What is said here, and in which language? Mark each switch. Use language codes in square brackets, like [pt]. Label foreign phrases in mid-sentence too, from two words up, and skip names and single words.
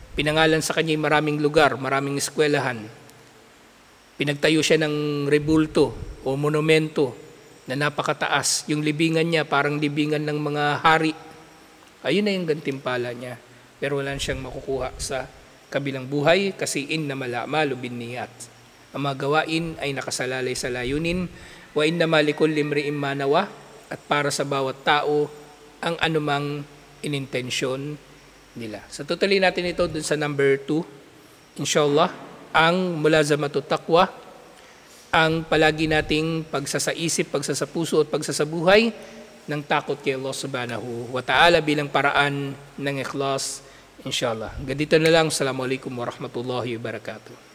[tl] Pinangalan sa kanya yung maraming lugar, maraming eskwelahan. Pinagtayo siya ng rebulto o monumento na napakataas. Yung libingan niya parang libingan ng mga hari. Ayun na yung gantimpala niya. Pero wala siyang makukuha sa kabilang buhay kasi [ar] إنما الأعمال بالنيات. [tl] Ang mga gawain ay nakasalalay sa layunin. [ar] وإنما لكل امرئ ما نوى, [tl] at para sa bawat tao ang anumang inintensyon nila. So tutuloy natin ito dun sa number 2. Inshallah, ang [ar] ملازمة التقوى, [tl] ang palagi nating pagsasaisip, pagsasapuso at pagsasabuhay ng takot kay Allah [ar] سبحانه وتعالى [tl] bilang paraan ng ikhlas. Inshallah. Ganito na lang. [ar] السلام عليكم ورحمة الله وبركاته.